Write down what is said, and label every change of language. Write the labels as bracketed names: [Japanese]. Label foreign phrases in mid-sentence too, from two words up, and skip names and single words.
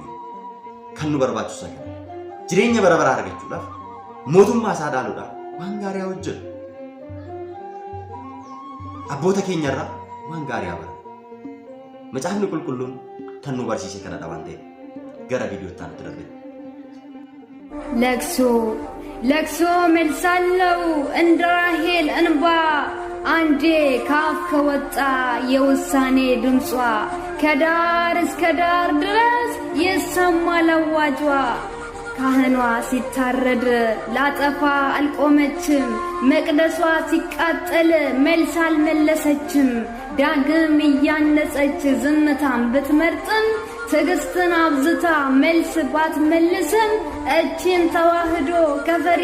[Oromo] Kan nu barbaachisu kana jireenya bara baraa argachuudhaaf mootummaa isaa dhaaluudhaaf waan gaarii haa hojjennu. Abboota keenyarraa waan gaarii haa barannu. Macaafni qulqulluun kan nu barsiise kanadha waan ta'eef gara viidiyootti aanutti darbina. [Amharic] ለቅሶ መልሳለው እንደ ራሄል እንባ አንዴ ካፍ ከወጣ የውሳኔ ድምጿ ከዳር እስከ ዳር ድረስ ይሰማል አዋጇ። ካህኗ ሲታረድ ላጠፋ አልቆመችም፣ መቅደሷ ሲቃጠል መልስ አልመለሰችም። ዳግም እያነጸች ዝምታን ብትመርጥም ትዕግስትን አብዝታ መልስ ባትመልስም እችን ተዋህዶ ከፈሪ